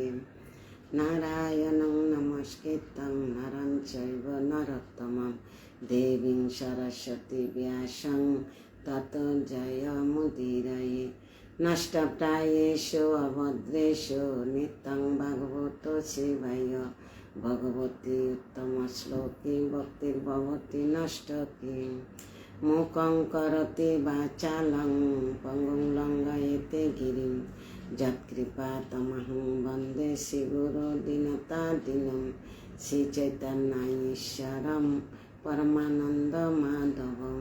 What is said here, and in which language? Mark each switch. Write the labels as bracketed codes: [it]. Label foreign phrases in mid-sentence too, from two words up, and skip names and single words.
[sa] নারায়ণং নমস্কৃত্যং নরং চৈব নরোত্তমং দেবীং সরস্বতী ব্যাসং ততো জয়মুদীরয়ে। নষ্টপ্রায়েষু অভদ্রেষু নিত্যং ভাগবত সেবায় ভগবতী উত্তম শ্লোকে ভক্তির্ভবতি নষ্টকী। মুখং করতি বাচালং পঙ্গুং লঙ্ঘয়তে গিরিং যৎকৃপাতমহং বন্দে শ্রীগুরু দীনতাদীনং শ্রীচৈতন্যঈশ্বরং পরমানন্দ মাধবং।